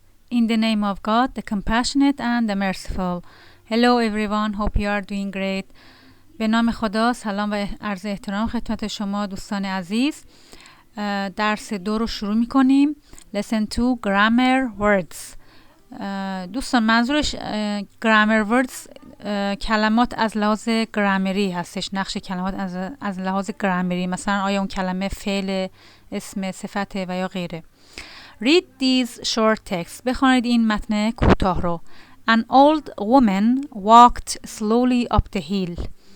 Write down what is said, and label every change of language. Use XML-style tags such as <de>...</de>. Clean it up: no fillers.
<en>In the name of God, the compassionate and the merciful. Hello everyone, hope you are doing great.</en> <fa>به نام خدا، سلام و عرض احترام خدمت شما دوستان عزیز. درس 2 رو شروع می کنیم.</fa> <en>Lesson 2 Grammar Words.</en> <fa>دوستان منظورش Grammar Words کلمات از لحاظ گرامری هستش. نقش کلمات از لحاظ گرامری، مثلا آیا اون کلمه فعل، اسم، صفته و یا غیره.</fa> <en>Read these short texts.</en> <fa>بخوانید این متن کوتاه رو.</fa> <en>An old woman walked slowly up the hill.</en>